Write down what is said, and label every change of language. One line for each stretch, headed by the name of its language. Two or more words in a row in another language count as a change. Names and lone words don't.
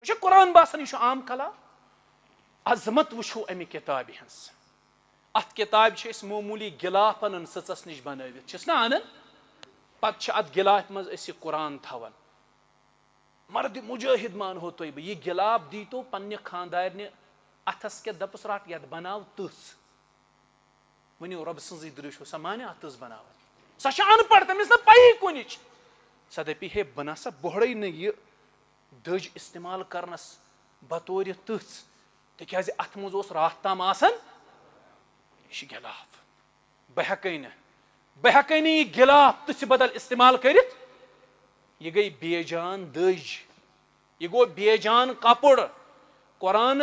Kashmiri: یہ قرآن باسان یہ عام کلام عظمت وچھو امہ کتاب ہنس ات کتاب اس معمولی غلاف انن سٕژس نش بنٲوِتھ چھِس نا انن پتہٕ ات غلاف مز اس قرآن تھاون مرد مجاہد مانہو تُہۍ بہٕ یہ غلاف دیتو پننہِ خاندارنہِ اتھس کیٛاہ دپس رٹ یتھ بناو تٕژھ ؤنِو رۄبہٕ سٕنٛزٕے دٕرٛشو سۄ مانہِ اتھ تٕژھ بناوٕنۍ سۄ چھِ ان پڑھ تٔمِس نہٕ پیی کُنِچ سۄ دپہِ ہے بہٕ نسا بوہڑے نہٕ یہِ دٔج استعمال کرنس بطورِ تٕژھ تِکیٛازِ اتھ منٛز اوس راتھ تام آسان یہِ چھُ غلاف بہٕ ہٮ۪کے نہٕ یہِ غلاف تٕژھِ بدل استعمال کٔرِتھ یہ گئی بے جان دٔج یہ گوٚو بے جان کپُر قرآنس